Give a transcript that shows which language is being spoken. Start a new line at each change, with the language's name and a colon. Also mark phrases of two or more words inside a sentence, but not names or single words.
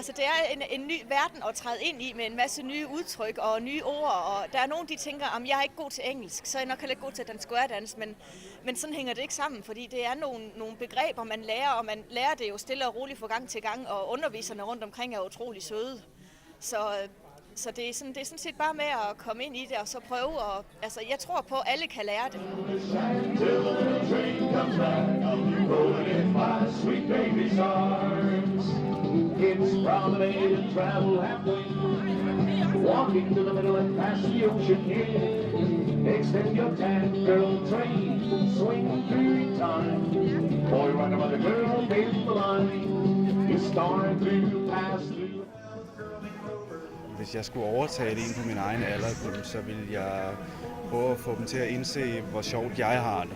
Danish: Altså, det er en ny verden at træde ind i med en masse nye udtryk og nye ord, og der er nogen, de tænker, at jeg er ikke god til engelsk, så er jeg nok heller ikke god til den square-dans, men sådan hænger det ikke sammen, fordi det er nogle begreber, man lærer, og man lærer det jo stille og roligt fra gang til gang, og underviserne rundt omkring er utrolig søde. Så det er sådan set bare med at komme ind i det og så prøve, og altså, jeg tror på, at alle kan lære det.
English: Kids promenade and travel halfway, walking to the middle and past the ocean here. Extend your tan, girl, train, swing through time. Boy, right about the girl, face the line. You start to pass through.
Danish: Hvis jeg skulle overtale en på min egen alder, så ville jeg prøve at få dem til at indse, hvor sjovt jeg har det.